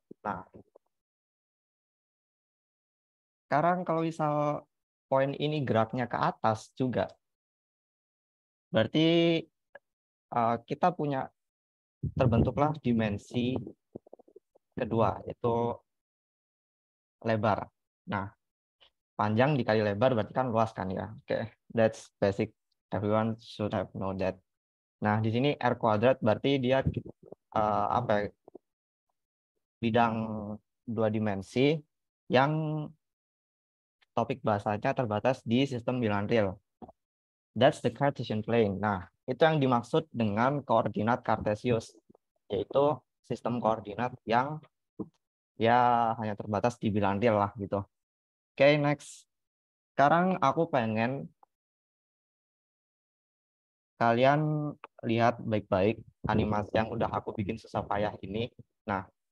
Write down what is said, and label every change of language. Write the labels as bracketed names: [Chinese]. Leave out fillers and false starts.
[Indonesian] Nah, sekarang kalau misal poin ini geraknya ke atas juga, berarti kita punya terbentuklah dimensi kedua, yaitu lebar. Nah, panjang dikali lebar berarti kan luas kan ya. [English] Oke, that's basic. Everyone should have know that. [Indonesian] Nah, di sini R kuadrat berarti dia apa ya, bidang dua dimensi yang topik bahasanya terbatas di sistem bilangan real. [English] That's the Cartesian plane. [Indonesian] Nah, itu yang dimaksud dengan koordinat Cartesius, yaitu sistem koordinat yang ya hanya terbatas di bilangan real lah gitu. Oke, next. Sekarang aku pengen kalian lihat baik-baik animasi yang udah aku bikin susah payah ini. Nah,